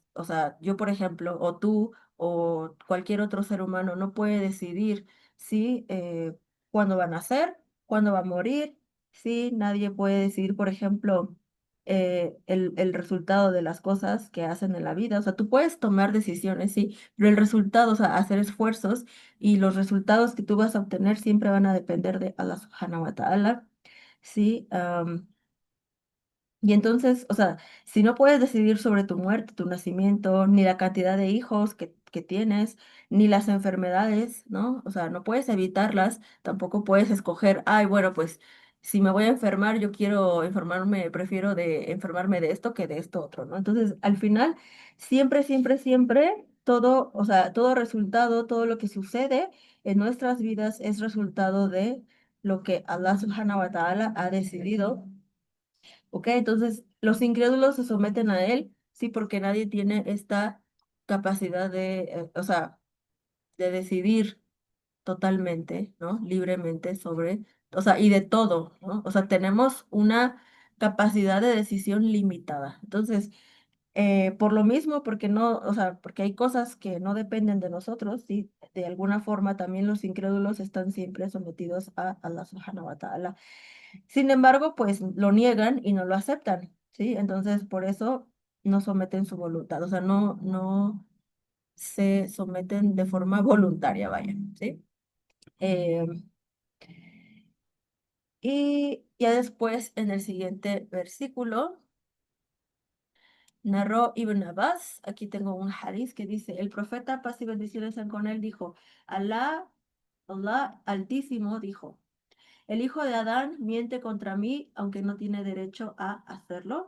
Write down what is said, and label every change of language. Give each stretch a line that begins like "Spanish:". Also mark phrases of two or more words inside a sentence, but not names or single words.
Spanish: O sea, yo, por ejemplo, o tú, o cualquier otro ser humano no puede decidir si cuándo va a nacer, cuándo va a morir, sí, nadie puede decidir, por ejemplo, el resultado de las cosas que hacen en la vida. O sea, tú puedes tomar decisiones, sí, pero el resultado, o sea, hacer esfuerzos y los resultados que tú vas a obtener siempre van a depender de
Arabic: الله سبحانه وتعالى.
Spanish: Sí, y entonces, o sea, si no puedes decidir sobre tu muerte, tu nacimiento, ni la cantidad de hijos que tienes, ni las enfermedades, ¿no? O sea, no puedes evitarlas, tampoco puedes escoger, ay, bueno, pues si me voy a enfermar, yo quiero enfermarme, prefiero de enfermarme de esto que de esto otro, ¿no? Entonces, al final, siempre, siempre, siempre, todo, o sea, todo resultado, todo lo que sucede en nuestras vidas es resultado de lo que
Arabic: الله سبحانه وتعالى
Spanish: ha decidido. ¿Ok? Entonces, los incrédulos se someten a él, sí, porque nadie tiene esta capacidad o sea, de decidir totalmente, ¿no? Libremente sobre, o sea, y de todo, ¿no? O sea, tenemos una capacidad de decisión limitada. Entonces, por lo mismo, porque no, o sea, porque hay cosas que no dependen de nosotros, sí, de alguna forma también los incrédulos están siempre sometidos a
Arabic: الله سبحانه وتعالى.
Spanish: Sin embargo, pues lo niegan y no lo aceptan, ¿sí? Entonces, por eso no someten su voluntad, o sea, no se someten de forma voluntaria, vaya, ¿sí? Eh, y ya después, en el siguiente versículo, narró Ibn Abbas, aquí tengo un hadith que dice, el profeta, paz y bendiciones sean con él, dijo, Allah Altísimo dijo, el hijo de Adán miente contra mí, aunque no tiene derecho a hacerlo.